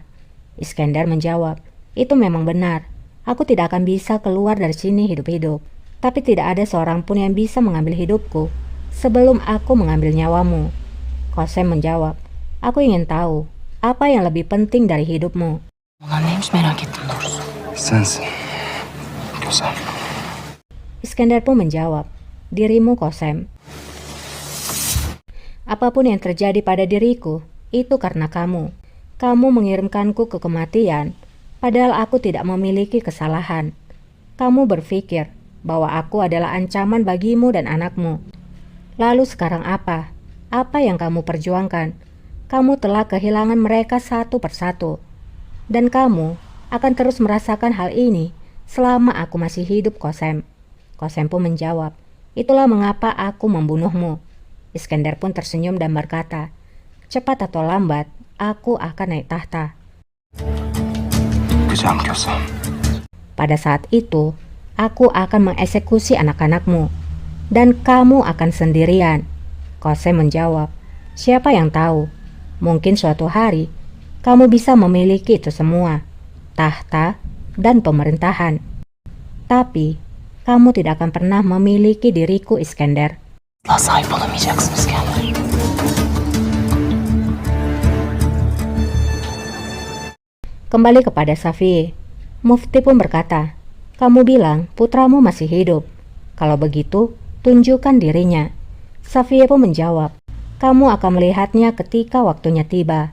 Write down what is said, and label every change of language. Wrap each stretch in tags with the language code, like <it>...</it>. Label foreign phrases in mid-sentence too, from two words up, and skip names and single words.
<id>Iskandar menjawab, itu memang benar. Aku tidak akan bisa keluar dari sini hidup-hidup. Tapi tidak ada seorang pun yang bisa mengambil hidupku sebelum aku mengambil nyawamu. Qasem menjawab, aku ingin tahu apa yang lebih penting dari hidupmu.</id> <tr>Ulan neymiş merak ettim doğrusu. Sensin. Güzel.</tr> <id>Iskandar pun menjawab, dirimu Qasem. Apapun yang terjadi pada diriku, itu karena kamu. Kamu mengirimkanku ke kematian, padahal aku tidak memiliki kesalahan. Kamu berpikir bahwa aku adalah ancaman bagimu dan anakmu. Lalu sekarang apa? Apa yang kamu perjuangkan? Kamu telah kehilangan mereka satu persatu. Dan kamu akan terus merasakan hal ini selama aku masih hidup, Qasem. Qasem pun menjawab, itulah mengapa aku membunuhmu. Iskandar pun tersenyum dan berkata, cepat atau lambat, aku akan naik tahta.</id> <tr>Güzel Kösem.</tr> <id>Pada saat itu, aku akan mengeksekusi anak-anakmu, dan kamu akan sendirian. Qasem menjawab, siapa yang tahu, mungkin suatu hari, kamu bisa memiliki itu semua, tahta dan pemerintahan. Tapi, kamu tidak akan pernah memiliki diriku, Iskandar.</id> <tr>Asla sahip olamayacaksınız kendine.</tr> <id>Kembali kepada Safiye, Mufti pun berkata, kamu bilang putramu masih hidup. Kalau begitu, tunjukkan dirinya. Safiye pun menjawab, kamu akan melihatnya ketika waktunya tiba.</id>